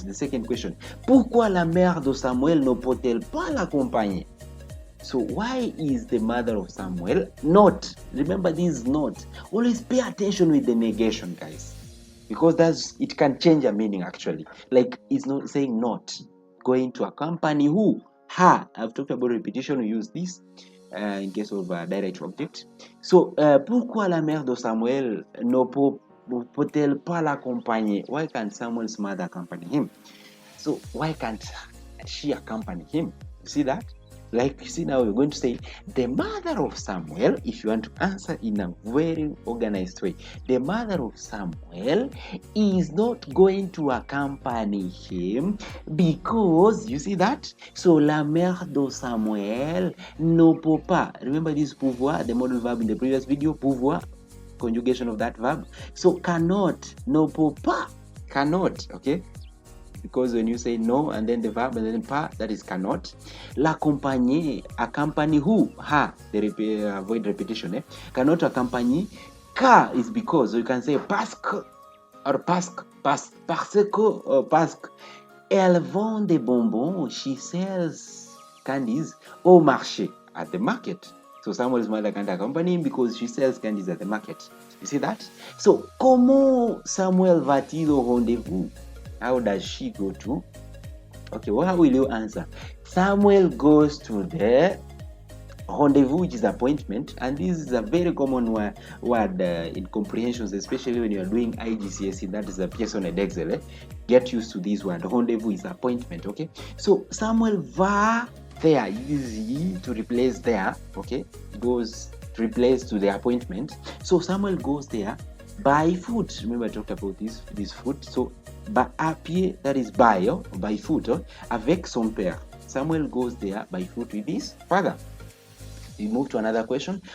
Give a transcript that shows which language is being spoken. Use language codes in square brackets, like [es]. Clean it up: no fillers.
[en] The second question, [fr] pourquoi la mère de Samuel ne peut-elle pas l'accompagner? [en] So why is the mother of Samuel not? Remember this not. Always pay attention with the negation, guys, because it can change a meaning actually. Like it's not saying not going to accompany who? Her. I've talked about repetition. We use this in case of direct object. [fr] So pourquoi la mère de Samuel ne peut-elle pas l'accompagner? [en] Why can't Samuel's mother accompany him? So why can't she accompany him? You see that? Like, you see, now you're going to say the mother of Samuel. If you want to answer in a very organized way, the mother of Samuel is not going to accompany him because, you see that? [fr] So la mère de Samuel ne peut pas. [en] Remember this pouvoir, the modal verb in the previous video, pouvoir, conjugation of that verb. So cannot, [fr] ne peut pas, [en] cannot, okay? Because when you say no and then the verb and then pas, that is cannot. L'accompagner, accompany who? Her. Avoid repetition. Cannot accompany. Car is because. So you can say [fr] parce que or parce que [en] or parce que. [fr] Elle vend des bonbons. [en] She sells candies [fr] au marché, [en] at the market. So Samuel's mother can't accompany him because she sells candies at the market. You see that? [fr] So comment Samuel va-t-il au rendez-vous? [en] How does she go to? Okay, well, how will you answer? Samuel goes to the rendezvous, which is appointment, and this is a very common word in comprehensions, especially when you are doing IGCSE. That is a pièce d'excel. Get used to this word. Rendezvous is appointment. Okay, so Samuel va there. Easy to replace there. Okay, goes to replace to the appointment. So Samuel goes there by foot. Remember I talked about this foot. So à pied, that is by foot, [fr] avec son père. [en] Samuel goes there by foot with his father. We move to another question.